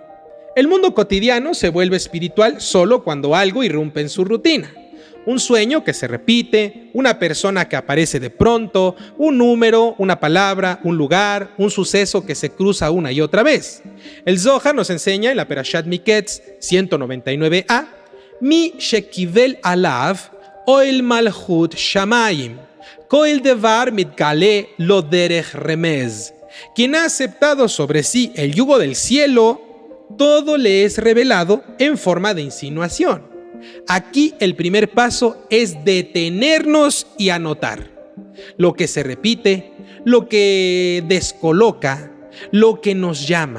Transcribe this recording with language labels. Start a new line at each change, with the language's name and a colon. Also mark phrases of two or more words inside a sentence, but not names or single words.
Spanish: El mundo cotidiano se vuelve espiritual solo cuando algo irrumpe en su rutina. Un sueño que se repite, una persona que aparece de pronto, un número, una palabra, un lugar, un suceso que se cruza una y otra vez. El Zohar nos enseña en la Perashat Miketz 199a:
Hebrew: מי שקיבל עליו עול מלכות שמים, כל דבר מתגלה לו דרך רמז.
Spanish: Quien ha aceptado sobre sí el yugo del cielo, todo le es revelado en forma de insinuación. Aquí el primer paso es detenernos y anotar lo que se repite, lo que descoloca, lo que nos llama.